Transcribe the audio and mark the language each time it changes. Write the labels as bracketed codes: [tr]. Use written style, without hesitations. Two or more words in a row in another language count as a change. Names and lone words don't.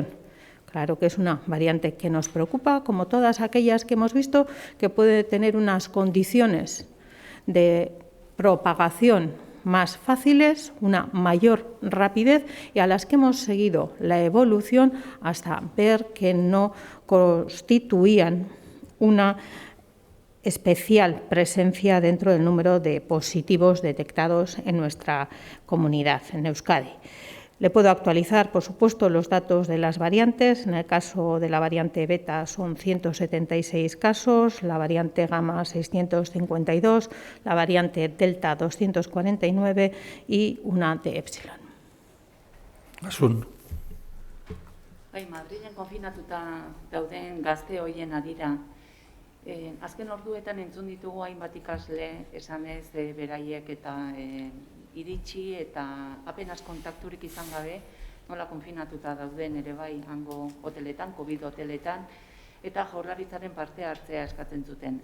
[es] Claro que es una variante que nos preocupa, como todas aquellas que hemos visto, que puede tener unas condiciones de propagación más fáciles, una mayor rapidez y a las que hemos seguido la evolución hasta ver que no constituían una especial presencia dentro del número de positivos detectados en nuestra comunidad, en Euskadi. Le puedo actualizar, por supuesto, los datos de las variantes. En el caso de la variante beta son 176 casos, la variante gamma 652, la variante delta 249 y una de epsilon. Asun. [eu] Madrilen konfinatuta dauden gazte hoien adira. Azken orduetan entzun ditugu hainbat ikasle esanez beraiek eta iritsi eta apenas kontakturik izan gabe, nola konfinatuta dauden ere bai hango hoteletan, COVID hoteletan, eta Jaurlaritzaren parte hartzea eskatzen zuten.